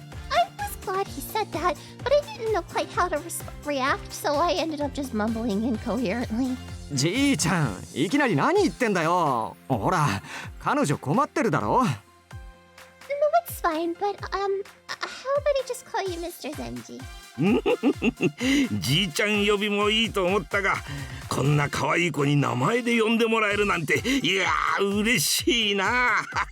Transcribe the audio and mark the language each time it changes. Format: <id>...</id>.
<en>I was glad he said that, but I didn't know quite how to react, so I ended up just mumbling incoherently.</en> <ja>じいちゃん、いきなり何言ってんだよ。ほら、彼女困ってるだろ。</ja> <en>No, it's fine, but how about I just call you Mr. Zenji?</en> <ja>じいちゃん呼びもいいと思ったが、こんな可愛い子に名前で呼んでもらえるなんて、いやー嬉しいな。</ja>